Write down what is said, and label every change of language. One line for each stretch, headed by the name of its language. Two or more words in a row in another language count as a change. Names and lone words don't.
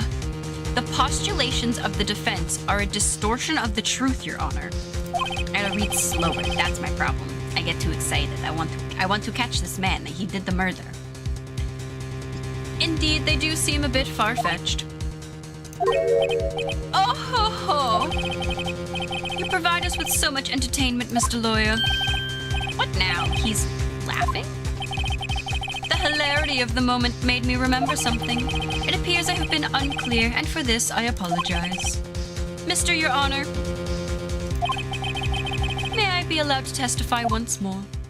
English: The postulations of the defense are a distortion of the truth, Your Honor. I gotta read slower. That's my problem. I get too excited. I want to catch this man. He did the murder. Indeed, they do seem a bit far-fetched. Oh ho ho! You provide us with so much entertainment, Mr. Lawyer. What now? He's laughing? The hilarity of the moment made me remember something. It appears I have been unclear, and for this I apologize. Mr. Your Honor, may I be allowed to testify once more?